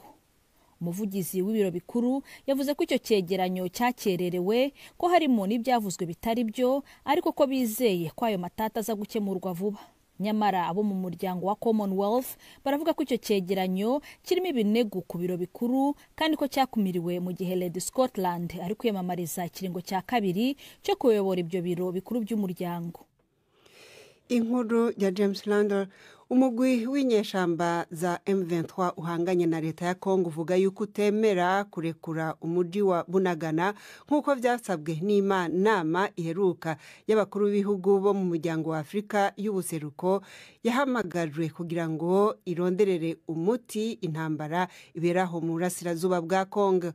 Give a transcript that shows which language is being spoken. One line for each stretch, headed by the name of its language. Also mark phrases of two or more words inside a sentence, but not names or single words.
Kinyarwanda: Umuvugizi w'ibiro bikuru yavuze ko icyo cyegeranyo cyakererewe, ko harimo n'ibyavuzwe bitari byo, ariko ko bizeye ko ayo matata aza gukemurwa vuba. Nyamara abo mu muryango wa Commonwealth baravuga ko icyo cyegeranyo kirimo ibinego ku biro bikuru, kandi ko cyakumiriwe mu gihe Lady Scotland ari kwiyamamariza ikiringo cya kabiri cyo kuyobora ibyo biro bikuru by'umuryango. Inkuru ya James Lander.
Rundi: Umugwi w'inyeshamba za M23 uhanganye na leta ya Congo uvuga yuko utemera kurekura umuji wa Bunagana nk'uko byasabwe n'inama iheruka y'abakuru b'ibihugu bo mu muryango wa Afrika y'ubuseruko yahamagajwe kugira ngo ironderere umuti intambara iberaho mu burasirazuba bwa Congo.